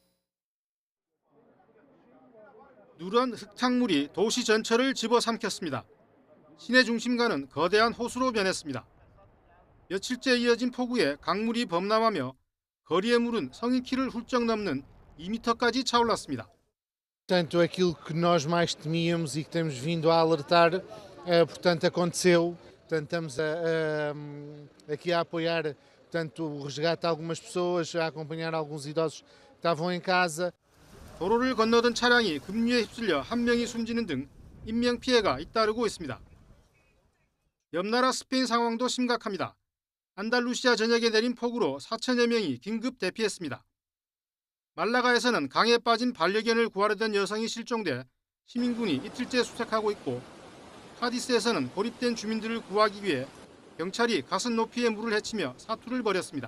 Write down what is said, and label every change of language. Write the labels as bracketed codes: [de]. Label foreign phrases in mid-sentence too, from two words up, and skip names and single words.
[ko] 누런 흙탕물이 도시 전체를 집어삼켰습니다. 시내 중심가는 거대한 호수로 변했습니다. 며칠째 이어진 폭우에 강물이 범람하며 거리의 물은 성인 키를 훌쩍 넘는 2m까지 차올랐습니다. [pt] Portanto, aquilo que nós mais temíamos e que temos vindo a alertar, portanto, aconteceu. Portanto, estamos aqui a apoiar, portanto, o resgate de algumas pessoas, a acompanhar alguns idosos que estavam em casa. [ko] 도로를 건너던 차량이 급류에 휩쓸려 한 명이 숨지는 등 인명 피해가 잇따르고 있습니다. 옆나라 스페인 상황도 심각합니다. 안달루시아 전역에 내린 폭우로 4천여 명이 긴급 대피했습니다. 말라가에서는 강에 빠진 반려견을 구하려던 여성이 실종돼 시민군이 이틀째 수색하고 있고 카디스에서는 고립된 주민들을 구하기 위해 경찰이 가슴 높이의 물을 헤치며 사투를 벌였습니다.